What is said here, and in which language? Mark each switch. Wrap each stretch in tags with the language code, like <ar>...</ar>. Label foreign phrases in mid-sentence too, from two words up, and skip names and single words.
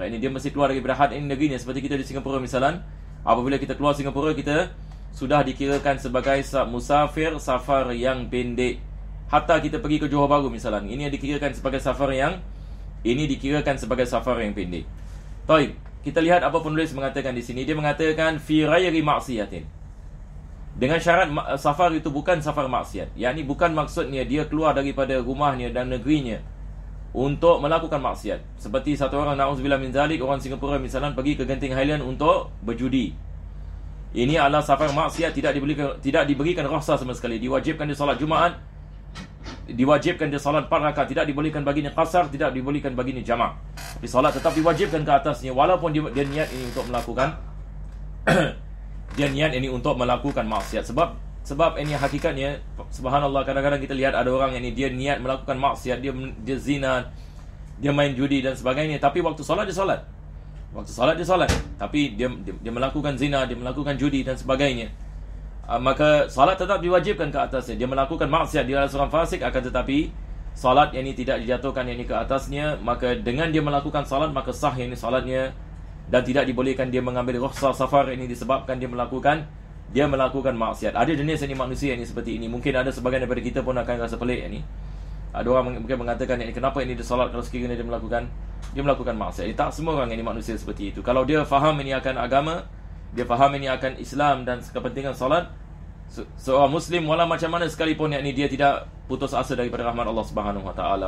<ms>Ini dia mesti keluar daripada had ini negerinya. Seperti kita di Singapura misalan, apabila kita keluar Singapura, kita sudah dikirakan sebagai musafir safar yang pendek. Hatta kita pergi ke Johor Bahru misalan, ini dikirakan sebagai safar yang pendek. Baik, kita lihat apa penulis mengatakan di sini. Dia mengatakan</ms> <ar>في غير معصية.</ar> <ms>Dengan syarat safar itu bukan safar maksiat. Yakni bukan maksudnya dia keluar daripada rumahnya dan negerinya untuk melakukan maksiat. Seperti satu orang,</ms> <ar>نعوذ بالله من ذلك,</ar> <ms>orang Singapura misalnya pergi ke Genting Highland untuk berjudi. Ini adalah safar maksiat, tidak diberikan rukhsah sama sekali. Diwajibkan dia solat Jumaat, diwajibkan dia solat 4 rakaat, tidak dibolehkan baginya qasar, tidak dibolehkan baginya jamak. Tapi solat tetap diwajibkan ke atasnya walaupun dia niat ini untuk melakukan dia niat ini untuk melakukan maksiat. Sebab ini hakikatnya, subhanallah, kadang-kadang kita lihat ada orang yang ini dia niat melakukan maksiat, dia zina, dia main judi dan sebagainya, tapi waktu solat dia solat. Tapi dia melakukan zina, dia melakukan judi dan sebagainya. Maka salat tetap diwajibkan ke atasnya. Dia melakukan maksiat, dia adalah seorang fasik, akan tetapi salat yang ini tidak dijatuhkan yang ini ke atasnya. Maka dengan dia melakukan salat, maka sah yang ini salatnya, dan tidak dibolehkan dia mengambil rukhsah safar ini disebabkan dia melakukan maksiat. Ada jenis ini manusia ini seperti ini. Mungkin ada sebagian daripada kita pun akan rasa pelik ini. Ada orang mungkin mengatakan ini, kenapa ini dia salat kalau sekiranya dia melakukan maksiat. Tak semua orang ini manusia seperti itu. Kalau dia faham ini akan agama, dia faham ini akan Islam dan kepentingan salat, seorang Muslim walau macam mana sekalipun yakni dia tidak putus asa daripada rahmat Allah</ms> <ar>سبحانه وتعالى.</ar>